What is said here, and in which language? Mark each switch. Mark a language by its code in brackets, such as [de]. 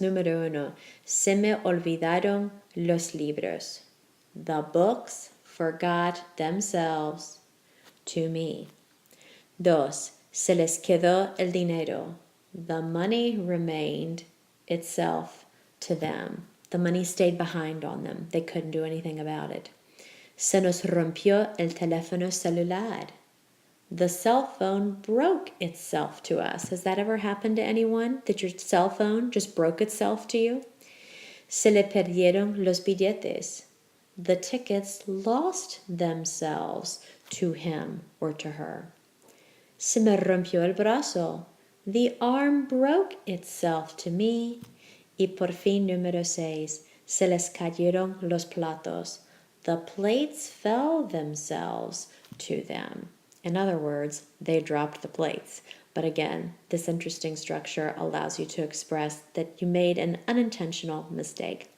[es] Número 1, se me olvidaron los libros. [en] The books forgot themselves to me. 2, [es] se les quedó el dinero. [en] The money remained itself to them. The money stayed behind on them. They couldn't do anything about it. [es] Se nos rompió el teléfono celular. [en] The cell phone broke itself to us. Has that ever happened to anyone? That your cell phone just broke itself to you? [es] Se le perdieron los billetes. [en] The tickets lost themselves to him or to her. [es] Se me rompió el brazo. [en] The arm broke itself to me. [es] Y por fin, número 6, se les cayeron los platos. [en] The plates fell themselves to them. In other words, they dropped the plates. But again, this interesting structure allows you to express that you made an unintentional mistake.